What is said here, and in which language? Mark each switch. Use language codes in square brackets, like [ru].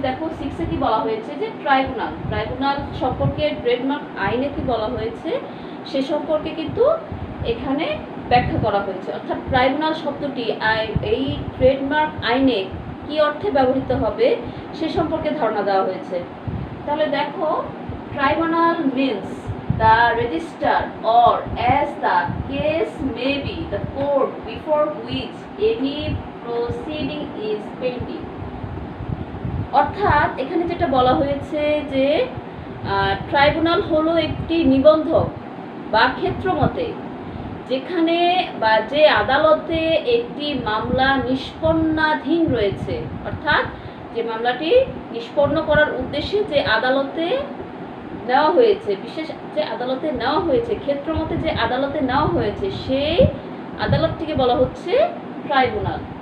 [bn] দেখো 6-এ কি বলা হয়েছে যে ট্রাইব্যুনাল সম্পর্কে ট্রেডমার্ক আইনে কি বলা হয়েছে সে সম্পর্কে কিন্তু এখানে ব্যাখ্যা করা হয়েছে। অর্থাৎ ট্রাইব্যুনাল শব্দটি এই ট্রেডমার্ক আইনে কি অর্থে ব্যবহৃত হবে সে সম্পর্কে ধারণা দেওয়া হয়েছে। তাহলে দেখো, [en] Tribunal means the register or as the case may be the court before which any proceeding is pending। [bn] অর্থাৎ এখানে যেটা বলা হয়েছে যে ট্রাইব্যুনাল হলো একটি নিবন্ধক বা ক্ষেত্রমতে, যেখানে বা যে আদালতে একটি মামলা নিষ্পন্নাধীন রয়েছে, অর্থাৎ যে মামলাটি নিষ্পন্ন করার উদ্দেশ্যে যে আদালতে নেওয়া হয়েছে, বিশেষ যে আদালতে নেওয়া হয়েছে, ক্ষেত্রমতে যে আদালতে নেওয়া হয়েছে, সেই আদালতটিকে বলা হচ্ছে ট্রাইব্যুনাল।